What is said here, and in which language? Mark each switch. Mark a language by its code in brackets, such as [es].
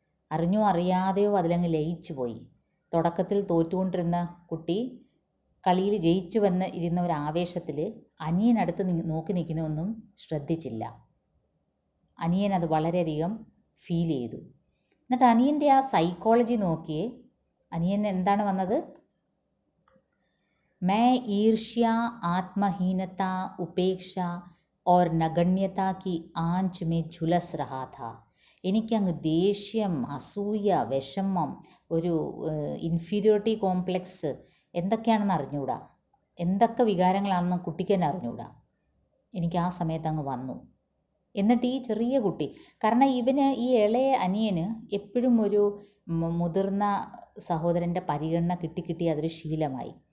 [ml] അറിഞ്ഞോ അറിയാതെയോ അതിലങ്ങ് ലയിച്ചു പോയി. തുടക്കത്തിൽ തോറ്റുകൊണ്ടിരുന്ന കുട്ടി കളിയിൽ ജയിച്ചു വന്ന് ഇരുന്ന ഒരു ആവേശത്തിൽ അനിയനടുത്ത് നോക്കി നിൽക്കുന്നതൊന്നും ശ്രദ്ധിച്ചില്ല. അനിയൻ അത് വളരെയധികം ഫീൽ ചെയ്തു. എന്നിട്ട് അനിയൻ്റെ ആ സൈക്കോളജി നോക്കിയേ, അനിയൻ എന്താണ് വന്നത്? [hi] मैं ईर्ष्या, आत्महीनता, उपेक्षा और नगण्यता की आंच में झुलस रहा था. [ml] എനിക്കങ്ങ് ദേഷ്യം, അസൂയ, വിഷമം, ഒരു ഇൻഫീരിയോറിറ്റി കോംപ്ലക്സ് എന്തൊക്കെയാണെന്ന് അറിഞ്ഞൂടാ, എന്തൊക്കെ വികാരങ്ങളാണെന്ന് കുട്ടിക്ക് തന്നെ അറിഞ്ഞൂടാ. എനിക്ക് ആ സമയത്ത് അങ്ങ് വന്നു. എന്നിട്ട് ഈ ചെറിയ കുട്ടി, കാരണം ഈ ഇളയ അനിയന് എപ്പോഴും ഒരു മുതിർന്ന സഹോദരൻ്റെ പരിഗണന കിട്ടി അതൊരു ശീലമായി.